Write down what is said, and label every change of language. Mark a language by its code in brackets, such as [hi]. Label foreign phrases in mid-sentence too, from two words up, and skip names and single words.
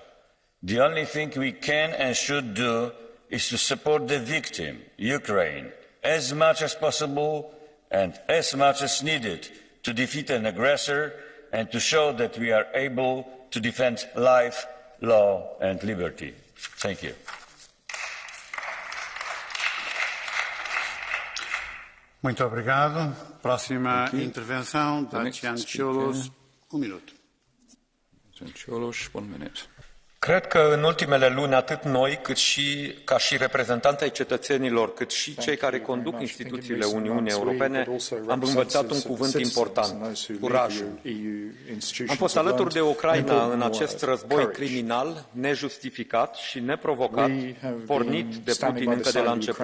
[en] The only thing we can and should do is to support the victim, Ukraine, as much as possible and as much as needed to defeat an aggressor and to show that we are able to defend life, law and liberty. Thank you. [pt] Muito obrigado. Próxima intervenção da Tian Cholos. Minuto. [en] Tian Cholos, 1 minute. [ro] Cred că în ultimele luni, atât noi, cât și ca și reprezentanți ai cetățenilor, cât și cei care conduc instituțiile Uniunii Europene, am învățat un cuvânt important, curajul. Am fost alături de Ucraina în acest război criminal, nejustificat și neprovocat, pornit de Putin încă de la început.